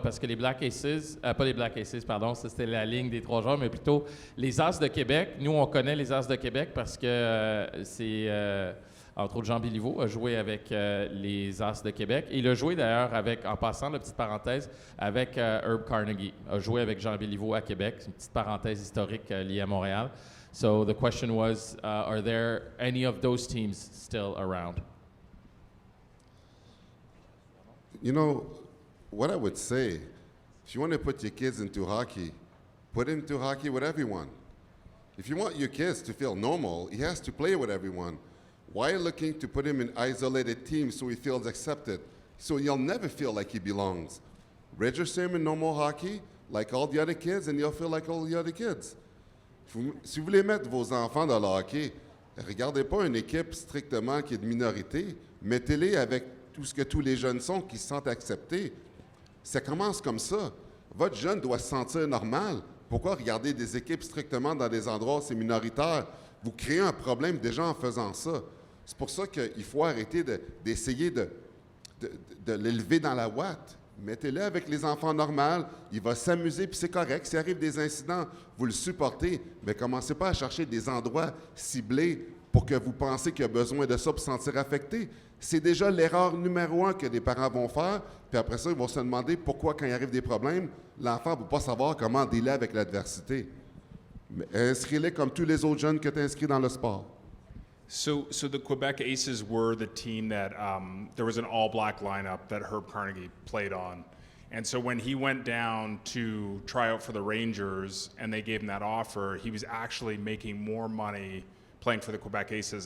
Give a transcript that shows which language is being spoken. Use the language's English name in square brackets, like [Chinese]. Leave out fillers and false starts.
[French] Parce que les Black Aces, pas les Black Aces, pardon, ça c'était la ligne des 3 joueurs, mais plutôt les As de Québec. Nous, on connaît les As de Québec parce que c'est... entre autres, Jean Béliveau a joué avec les As de Québec. Et il a joué d'ailleurs avec, en passant, la petite parenthèse, avec Herb Carnegie. A joué avec Jean Béliveau à Québec. C'est une petite parenthèse historique liée à Montréal. [English] So the question was, are there any of those teams still around? You know, what I would say, if you want to put your kids into hockey, put into hockey with everyone. If you want your kids to feel normal, he has to play with everyone. Why are you looking to put him in isolated teams so he feels accepted? So he'll never feel like he belongs. Register him in normal hockey like all the other kids and he'll feel like all the other kids. [French] Si vous voulez mettre vos enfants dans le hockey, regardez pas une équipe strictement qui est de minorité, mettez-les avec tout ce que tous les jeunes sont, qui se sentent acceptés. Ça commence comme ça. Votre jeune doit se sentir normal. Pourquoi regarder des équipes strictement dans des endroits où c'est minoritaire? Vous créez un problème déjà en faisant ça. C'est pour ça qu'il faut arrêter d'essayer de l'élever dans la ouate. Mettez-le avec les enfants normaux, il va s'amuser, puis c'est correct. S'il arrive des incidents, vous le supportez, mais commencez pas à chercher des endroits ciblés pour que vous pensez qu'il y a besoin de ça pour se sentir affecté. C'est déjà l'erreur numéro 1 que les parents vont faire, puis après ça, ils vont se demander pourquoi, quand il arrive des problèmes, l'enfant ne va pas savoir comment dealer avec l'adversité. Mais inscrivez-les comme tous les autres jeunes que tu as inscrits dans le sport. [English] So the Quebec Aces were the team that there was an all-black lineup that Herb Carnegie played on. And so when he went down to try out for the Rangers and they gave him that offer, he was actually making more money playing for the Quebec Aces.